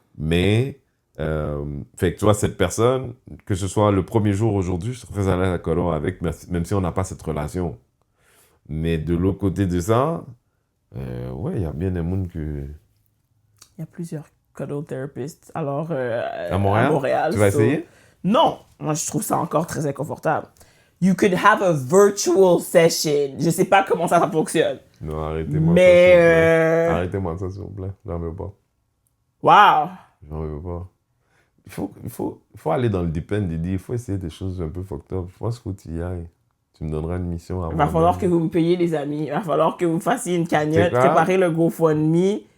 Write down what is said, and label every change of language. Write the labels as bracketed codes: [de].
[fr] Mais, fait que tu vois, cette personne, que ce soit le premier jour aujourd'hui, je suis très à l'aise à colon avec, même si on n'a pas cette relation. Mais de l'autre côté de ça, ouais, il y a bien des mondes que... Il y a plusieurs cuddle therapists. Alors, À Montréal? Tu vas essayer? Non, moi je trouve ça encore très inconfortable. [en] You could have a virtual session. [fr] Je sais pas comment ça fonctionne. Non, arrêtez-moi Mais, ça, s'il vous plaît. Arrêtez-moi ça, s'il vous plaît. J'en veux pas. Wow. J'en veux pas. Il faut aller dans le deep end, Didi. Il faut essayer des choses un peu fucked up. Je pense qu'il faut que tu y ailles. Tu me donneras une mission à Il va falloir que vous me payiez, les amis. Il va falloir que vous fassiez une cagnotte, préparer le GoFundMe.